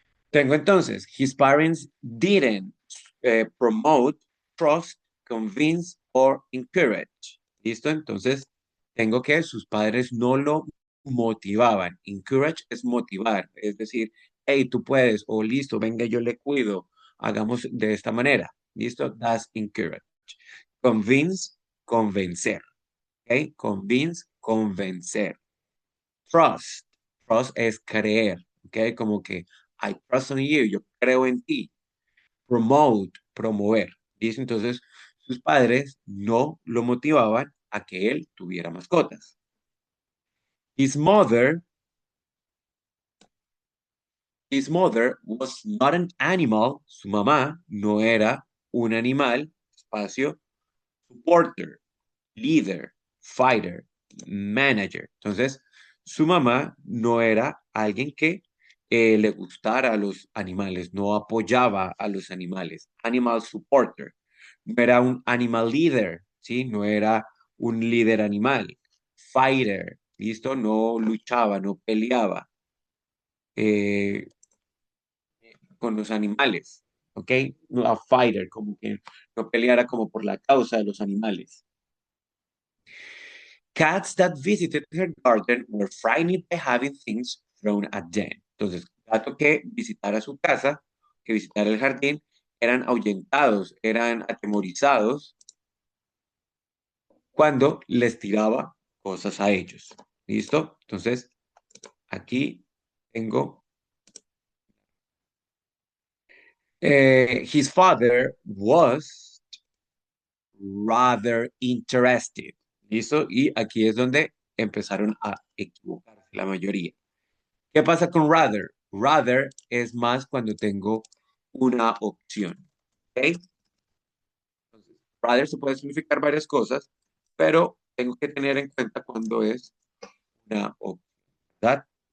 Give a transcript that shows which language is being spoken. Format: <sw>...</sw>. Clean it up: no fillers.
<es>Tengo entonces,</es> <en>his parents didn't promote, trust, convince or encourage.</en> <es>¿Listo? Entonces, tengo que sus padres no lo motivaban. Encourage es motivar, es decir, hey, tú puedes, o listo, venga, yo le cuido, hagamos de esta manera. ¿Listo?</es> <en>That's encourage. Convince, convencer. ¿Ok? Convince, convencer. Trust.</en> <es>Trust es creer, ¿ok? Como que</es> <en>I trust on you,</en> <es>yo creo en ti. Promote, promover. ¿Listo? Entonces, sus padres no lo motivaban a que él tuviera mascotas.</es> <en>His mother, his mother was not an animal.</en> <es>Su mamá no era un animal. Espacio.</es> <en>Supporter, leader, fighter, manager.</en> <es>Entonces, su mamá no era alguien que le gustara a los animales, no apoyaba a los animales.</es> <en>Animal supporter.</en> <es>No era un animal leader, ¿sí? No era un líder animal. Fighter, ¿listo? No luchaba, no peleaba eh, con los animales, ¿ok? No, a fighter, como que no peleara como por la causa de los animales.</es> <en>Cats that visited her garden were frightened by having things thrown at them.</en> <es>Entonces, gato que visitara su casa, que visitara el jardín, eran ahuyentados, eran atemorizados cuando les tiraba cosas a ellos. ¿Listo? Entonces, aquí tengo,</es> <en>his father was rather interested.</en> <es>¿Listo? Y aquí es donde empezaron a equivocarse la mayoría. ¿Qué pasa con rather? Rather es más cuando tengo una opción. ¿Ok? Entonces, rather se puede significar varias cosas, pero tengo que tener en cuenta cuando es una opción, ¿verdad?</es>